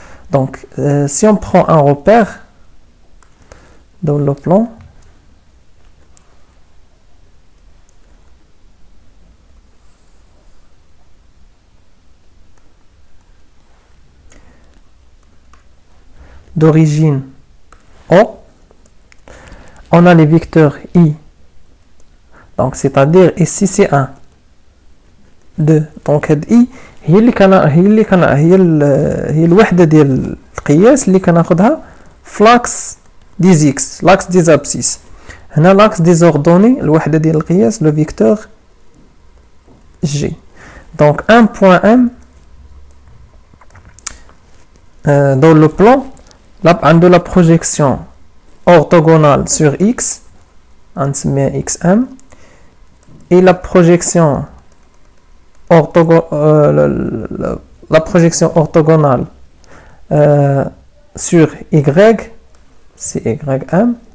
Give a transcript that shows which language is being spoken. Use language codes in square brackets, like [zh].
[fr] Donc, si on prend un repère dans le plan, d'origine O, on a les vecteurs I. Donc, c'est-à-dire ici c'est 1, 2. [ar] Donc, I هي الوحدة ديال القياس اللي كناخدها فلاكس دي زيكس لاكس دي زابسيس. هنا لاكس دي زوردوني الوحدة ديال القياس لو فيكتور G. [fr] Donc 1 point M dans le plan [ar] عنده [fr] la projection orthogonale sur X [ar] نسميها [fr] XM et la projection orthogonale sur Y, c'est YM.